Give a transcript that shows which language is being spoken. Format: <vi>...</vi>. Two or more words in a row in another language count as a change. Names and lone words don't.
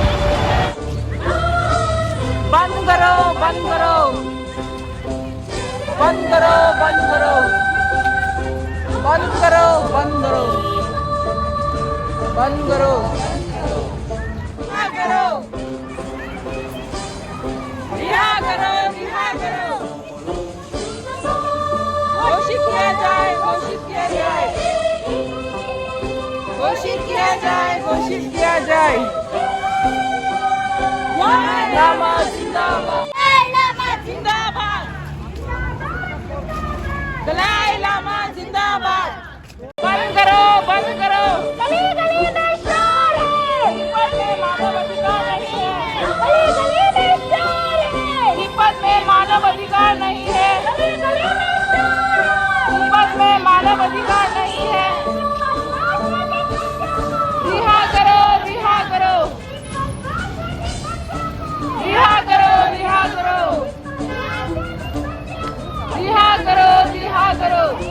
<hi>बंद करो, बंद करो, बंद करो, बंद करो, बंद करो, बंद करो, बंद करो, रिहा करो, रिहा करो, रिहा करो। घोषित किया जाए, घोषित किया जाए, घोषित किया जाए, घोषित किया जाए। लामा जिंदाबाद, दलाई लामा जिंदाबाद, दलाई लामा जिंदाबाद। बंद करो, बंद करो। गली गली में शोर है, तिब्बत में मानव अधिकार नहीं है। गली गली में शोर है, तिब्बत में मानव अधिकार नहीं है। गली गली में शोर है। तिब्बत में मानव अधिकार नहीं है। रिहा करो, रिहा करो, रिहा करो, रिहा करो, रिहा करो, रिहा करो।</hi>